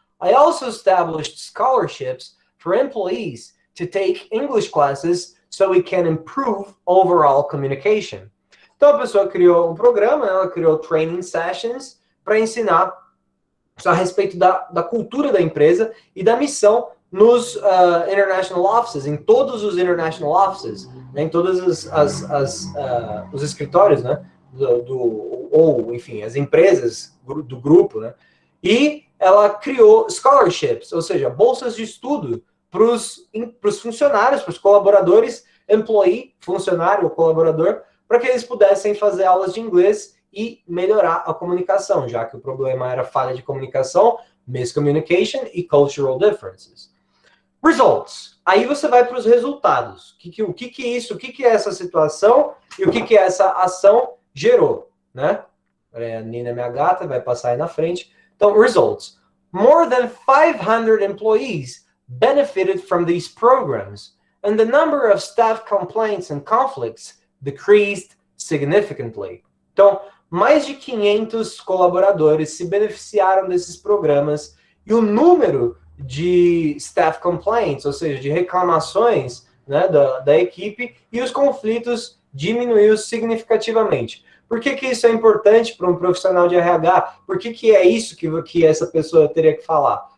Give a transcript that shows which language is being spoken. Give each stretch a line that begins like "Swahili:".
English: I also established scholarships for employees to take English classes so we can improve overall communication.
Portuguese: Então, a pessoa criou um programa, ela criou
English: training sessions
Portuguese: para ensinar a respeito da cultura da empresa e da missão nos
English: international offices,
Portuguese: em todos os international offices, né, em todos os escritórios, né, ou, enfim, as empresas do grupo, né, e ela criou
English: scholarships,
Portuguese: ou seja, bolsas de estudo para os funcionários, para os colaboradores,
English: employee,
Portuguese: funcionário ou colaborador, para que eles pudessem fazer aulas de inglês e melhorar a comunicação, já que o problema era falha de comunicação,
English: miscommunication
Portuguese: e
English: cultural differences. Results.
Portuguese: Aí você vai para os resultados. O que é essa situação e o que essa ação gerou, né? A Nina, minha gata, vai passar aí na frente. Então,
English: results. More than 500 employees benefited from these programs, and the number of staff complaints and conflicts decreased significantly.
Portuguese: Então, mais de 500 colaboradores se beneficiaram desses programas e o número de
English: staff complaints,
Portuguese: ou seja, de reclamações, né, da equipe, e os conflitos diminuiu significativamente. Por que isso é importante para um profissional de RH? Por que é isso que essa pessoa teria que falar?